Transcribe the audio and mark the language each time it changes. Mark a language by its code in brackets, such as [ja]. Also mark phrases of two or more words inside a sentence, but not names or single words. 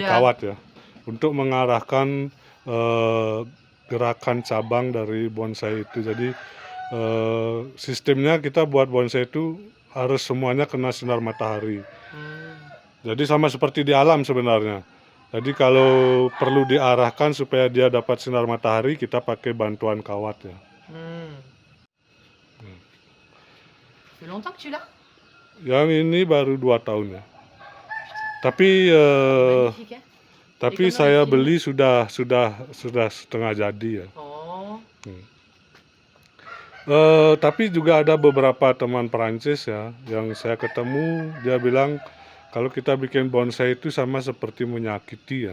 [id] dikawat ya, untuk mengarahkan gerakan cabang dari bonsai itu. Jadi sistemnya kita buat bonsai itu harus semuanya kena sinar matahari. Jadi sama seperti di alam sebenarnya. Jadi kalau perlu diarahkan supaya dia dapat sinar matahari, kita pakai bantuan kawat ya. [fr] Fait longtemps que tu l'as? [id] Yang ini baru 2 tahun ya. Tapi Magnifique ya? tapi Ikan saya manis beli sudah setengah jadi ya. Oh. Tapi juga ada beberapa teman Perancis ya yang saya ketemu, dia bilang kalau kita bikin bonsai itu sama seperti menyakiti ya.